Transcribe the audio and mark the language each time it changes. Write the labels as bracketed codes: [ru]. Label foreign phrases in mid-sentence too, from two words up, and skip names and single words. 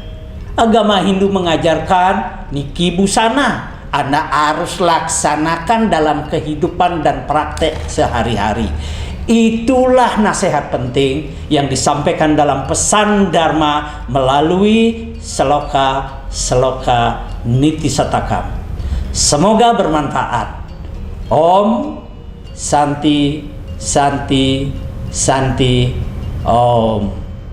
[id] Agama Hindu mengajarkan niki busana, Anda harus laksanakan dalam kehidupan dan praktek sehari-hari. Itulah nasihat penting yang disampaikan dalam pesan Dharma melalui seloka Niti Satakam. Semoga bermanfaat. [sa] Om Santi Santi Santi Om.